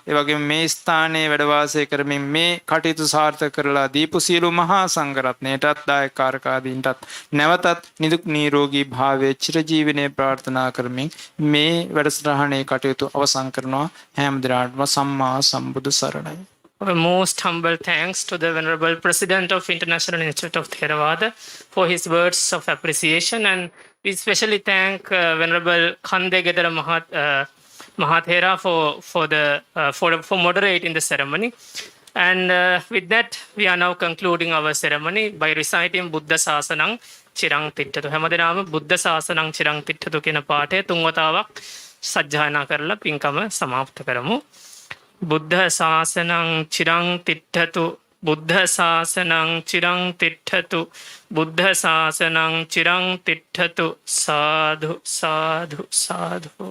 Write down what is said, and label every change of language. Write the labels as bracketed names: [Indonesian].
[Sinhala] ඒ වගේම මේ ස්ථානයේ වැඩ වාසය කරමින් මේ කටයුතු සාර්ථක කරලා දීපු සියලු මහා සංඝරත්නයටත් දායකකාරකාදීන්ටත් නැවතත් නිදුක් නිරෝගී භාවයේ චිරජීවනයේ ප්‍රාර්ථනා කරමින් මේ වැඩසටහනේ කටයුතු අවසන් කරනවා. හැම දිනකටම සම්මා සම්බුදු සරණයි. [English] A most humble thanks to the Venerable President of International Institute of Theravada for his words of appreciation, and we especially thank Venerable Khandegedara Mahathera for moderating the ceremony. And with that, we are now concluding our ceremony by reciting [Pali] Buddha Sasanang Chirang Tittatu. [Sinhala] හැමදෙනාම [Pali] බුද්ධ සාසනං චිරං තිට්ඨතු [Sinhala] කියන පාඨය තුන් වතාවක් සජ්ජායනා කරලා පින්කම සමාප්ත කරමු. [Pali] බුද්ධ ශාසනං චිරං තිට්ඨතු බුද්ධ ශාසනං චිරං තිට්ඨතු බුද්ධ ශාසනං චිරං තිට්ඨතු සාදු සාදු සාදු.